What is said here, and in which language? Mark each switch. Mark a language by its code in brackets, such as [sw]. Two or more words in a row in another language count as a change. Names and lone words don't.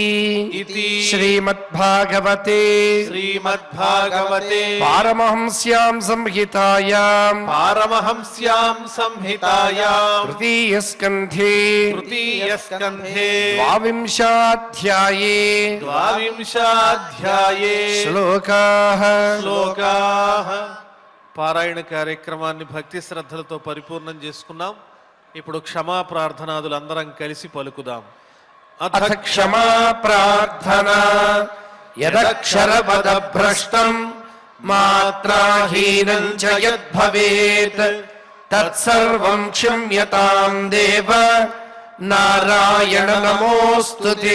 [sa] इति श्रीमद्भागवते श्रीमद्भागवते पारमहंस्यां संहितायाम् पारमहंस्यां संहितायां तृतीयस्कन्धे तृतीयस्कन्धे द्वाविंशाध्याये ద్వావింశాధ్యాయే శ్లోకాः శ్లోకాః. [te] పారాయణ కార్యక్రమాన్ని భక్తి శ్రద్ధలతో పరిపూర్ణం చేసుకున్నాం. ఇప్పుడు క్షమా ప్రార్థనాదులు అందరం కలిసి పలుకుదాం. [sa] అథ క్షమా ప్రార్థనా యదక్షరపదభ్రష్టం మాత్రాహీనం చ యద్భవేత్ తత్సర్వం క్షమ్యతాం దేవ నారాయణ నమోస్తుతే.